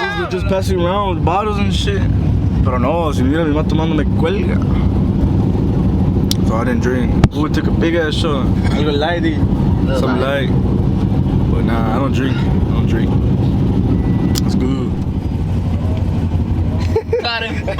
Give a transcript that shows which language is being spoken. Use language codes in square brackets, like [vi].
[en] Just passing around with bottles and shit. [es] Pero no, si mira mi mamá tomando me cuelga. [en] So I didn't drink. Ooh, we took a big ass shot. [es] Algo lighty. [en] Some light. But nah, I don't drink. It's good. Got him.